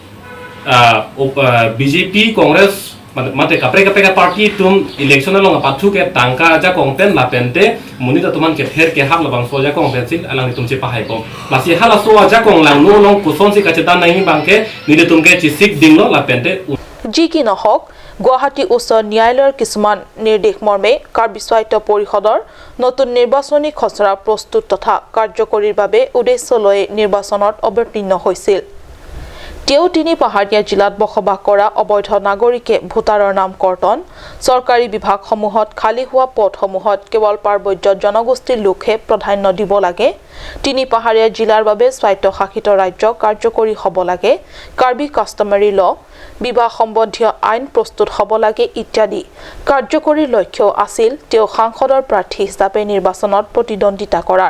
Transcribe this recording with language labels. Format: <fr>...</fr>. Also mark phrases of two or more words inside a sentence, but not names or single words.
<mjw>BJP Congress mate kapre kapre party tum election long pathu ke tangka ja kongpen la pente munita tuman ke pher ke hak labang so ja kongpen sil alang tum si pahai pom la si hala so ja kong lang no long kuson si kachetan nahi bangke nili tum ke chisik dinglo la pente</mjw> <as>যি কি নহওক গুৱাহাটী উচ্চ ন্যায়ালয়ৰ কিছুমান নিৰ্দেশ মৰ্মে কাৰ্বি স্বায়ত্ত পৰিষদৰ নতুন নিৰ্বাচনী খচৰা প্ৰস্তুত তথা কাৰ্যকৰীৰ বাবে উদ্দেশ্য লৈ নিৰ্বাচনত অৱতীৰ্ণ হৈছিল। তেওঁ তিনি পাহাৰীয়া জিলাত বসবাস কৰা অবৈধ নাগৰিকে ভোটাৰৰ নাম কৰ্তন চৰকাৰী বিভাগসমূহত খালী হোৱা পদসমূহত কেৱল পাৰ্বত্য জনগোষ্ঠীৰ লোকহে প্ৰাধান্য দিব লাগে, তিনি পাহাৰীয়া জিলাৰ বাবে স্বায়ত্তশাসিত ৰাজ্য কাৰ্যকৰী হ'ব লাগে, কাৰ্বি</as> <en>customary law</en> <as>বিবাহ সম্বন্ধীয় আইন প্ৰস্তুত হ'ব লাগে ইত্যাদি কাৰ্যকৰী লক্ষ্য আছিল তেওঁ সাংসদৰ প্ৰাৰ্থী হিচাপে নিৰ্বাচনত প্ৰতিদ্বন্দ্বিতা কৰাৰ।</as>